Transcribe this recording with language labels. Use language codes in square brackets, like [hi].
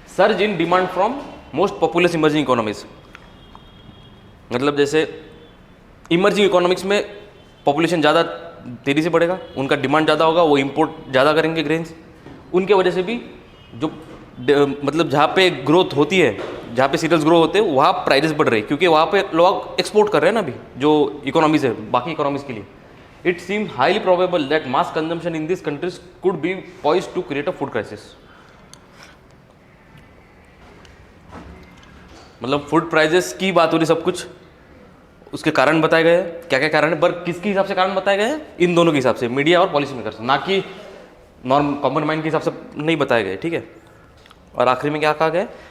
[en] Surge in demand from most populous emerging economies. [hi] मतलब जैसे emerging economics में population ज़्यादा तेज़ी से बढ़ेगा, उनका डिमांड ज़्यादा होगा, वो इंपोर्ट ज़्यादा करेंगे ग्रेन्स, उनके वजह से भी जो मतलब जहाँ पे ग्रोथ होती है, जहाँ पे सीरियल्स ग्रो होते हैं, वहाँ प्राइजेस बढ़ रहे हैं, क्योंकि वहाँ पे लोग एक्सपोर्ट कर रहे हैं ना अभी, जो इकोनॉमीज़ है बाकी इकोनॉमीज़ के लिए। [en] It seems highly probable that mass consumption in these countries could be poised to create a food crisis. [hi] मतलब फूड प्राइजेस की बात हो रही सब कुछ, उसके कारण बताए गए हैं, क्या क्या कारण है, पर किसके हिसाब से कारण बताए गए हैं? इन दोनों के हिसाब से, मीडिया और पॉलिसी मेकर्स, ना कि नॉर्म कॉमन माइंड के हिसाब से नहीं बताए गए, ठीक है। और आखिरी में क्या कहा गया?